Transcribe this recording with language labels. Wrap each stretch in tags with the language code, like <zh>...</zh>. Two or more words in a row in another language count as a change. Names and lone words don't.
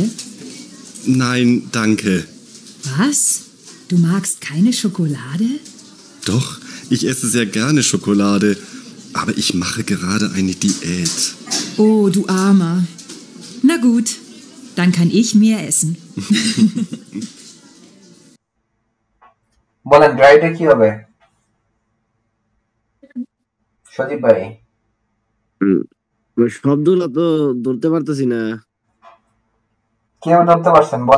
<de>Nein, danke. Was? Du magst keine Schokolade? Doch, ich esse sehr gerne Schokolade, aber ich mache gerade eine Diät. Oh, du Armer. Na gut, dann kann ich mehr essen.</de> <bn>বলেন ড্রাইটা কি হবে? সজীব ভাই শব্দগুলো তো ধরতে পারতেছি না। কেউ ধরতে পারছেন? বলেন।</bn>